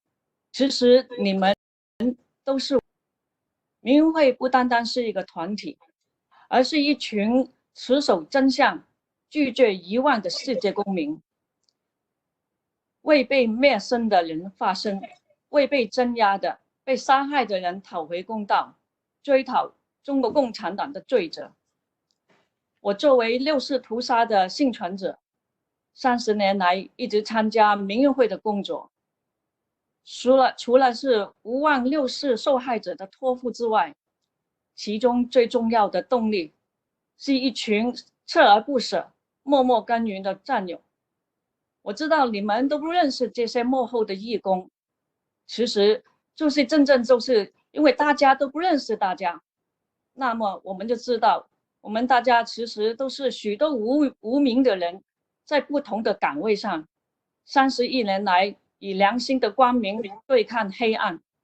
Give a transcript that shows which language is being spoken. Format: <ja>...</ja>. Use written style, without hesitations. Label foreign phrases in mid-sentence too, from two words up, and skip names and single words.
<zh>其實你們都是民運會，不單單是一個團體，而是一群持守真相、拒絕遺忘的世界公民，為被滅聲的人發聲，為被鎮壓的、被殺害的人討回公道，追討中國共產黨的罪責。我作為六四屠殺的幸存者，30年來一直參加民運會的工作。除了是無忘六四受害者的託付之外，其中最重要的動力是一群锲而不舍、默默耕耘的战友。我知道你们都不认识这些幕后的义工，其实就是就是因为大家都不认识大家，那么我们就知道，我们大家其实都是许多无名的人，在不同的岗位上，31年来以良心的光明对抗黑暗。</zh>